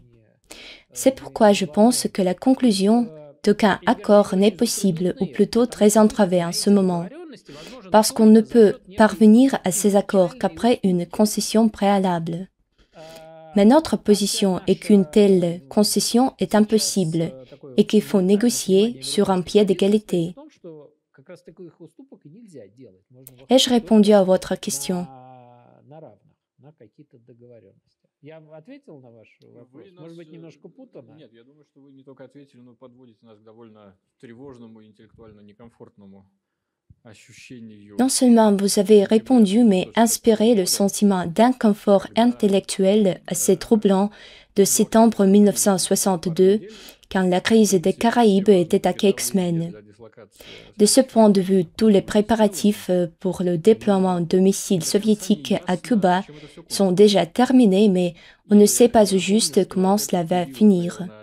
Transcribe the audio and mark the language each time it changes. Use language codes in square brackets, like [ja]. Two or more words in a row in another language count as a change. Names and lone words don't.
[fr] C'est pourquoi je pense que la conclusion d'aucun accord n'est possible, ou plutôt très entravée en ce moment, parce qu'on ne peut parvenir à ces accords qu'après une concession préalable. Mais notre position est qu'une telle concession est impossible et qu'il faut négocier sur un pied d'égalité. Ai-je répondu à votre question? [ru] Я ответил на ваш вопрос? Может быть, немножко путано? Нет, я думаю, что вы не только ответили, но подводите нас к довольно тревожному и интеллектуально некомфортному ощущению. [fr] Non seulement vous avez répondu, mais inspiré le sentiment d'inconfort intellectuel assez troublant de septembre 1962, quand la crise des Caraïbes était à quelques semaines. De ce point de vue, tous les préparatifs pour le déploiement de missiles soviétiques à Cuba sont déjà terminés, mais on ne sait pas au juste comment cela va finir.